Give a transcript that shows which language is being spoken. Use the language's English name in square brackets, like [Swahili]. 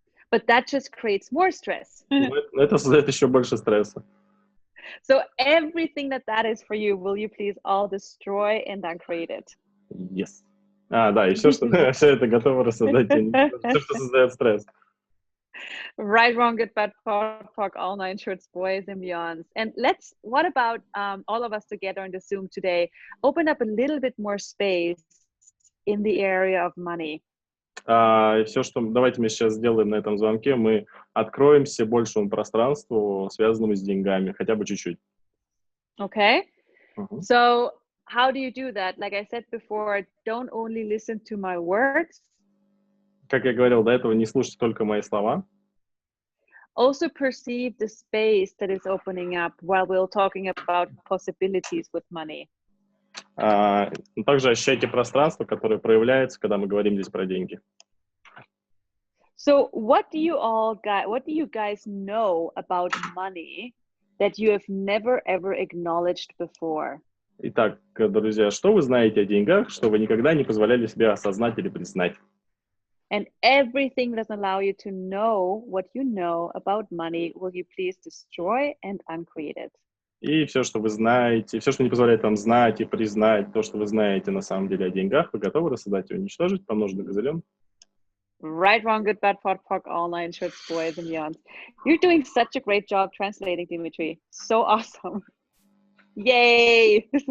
[English] But that just creates more stress. [Russian] Это создает еще больше стресса. [English] So everything that is for you, will you please all destroy and uncreate it? Yes. [Russian] Да, и все это готово рассоздать, все, что создает стресс. [English] Right, wrong, good, bad, POC, all nine shorts, boys and beyonds. And what about all of us together on the Zoom today, open up a little bit more space in the area of money. [Russian] И все, что давайте мы сейчас сделаем на этом звонке, мы откроемся большему пространству, связанному с деньгами, хотя бы чуть-чуть. [English] Okay. So how do you do that? Like I said before, don't only listen to my words. [Russian] Как я говорил до этого, не слушайте только мои слова. [English] Also perceive the space that is opening up while we're talking about possibilities with money. [Russian] Также ощущайте пространство, которое проявляется, когда мы говорим здесь про деньги. [English] So what do you guys know about money that you have never ever acknowledged before? [Russian] Итак, друзья, что вы знаете о деньгах, что вы никогда не позволяли себе осознать или признать? [English] And everything that doesn't allow you to know what you know about money, will you please destroy and uncreate it? [Russian] И все, что вы знаете, все, что не позволяет вам знать и признать то, что вы знаете на самом деле о деньгах, вы готовы рассоздать и уничтожить, помножить на газелен? [English] Right, wrong, good, bad, POC, all nine shorts, boys and beyonds. You're doing such a great job translating, Dimitri. So awesome. Yay!